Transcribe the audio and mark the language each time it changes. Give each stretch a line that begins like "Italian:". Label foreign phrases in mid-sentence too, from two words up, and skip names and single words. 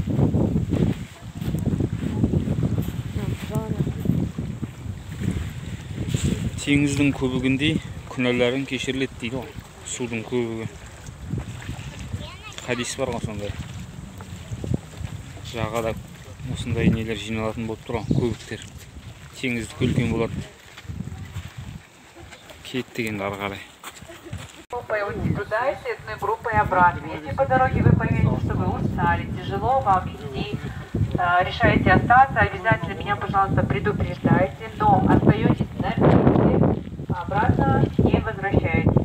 Kazakh: Теңіздің көбігіндей күнәларың кешіріледі дейді ғой. Судың көбігі. Хадис бар ғой сондай. Жағада осындай нелер жиналатын болып тұр ғой, көбіктер. Теңізді көлкен болады. Кет дегенді ары қарай.
Russian: Группой уйти туда и следной группой обратно. Если по дороге вы поймете, что вы устали, тяжело вам идти, решаете остаться, обязательно меня, пожалуйста, предупреждайте, но остаетесь на месте, обратно не возвращаетесь.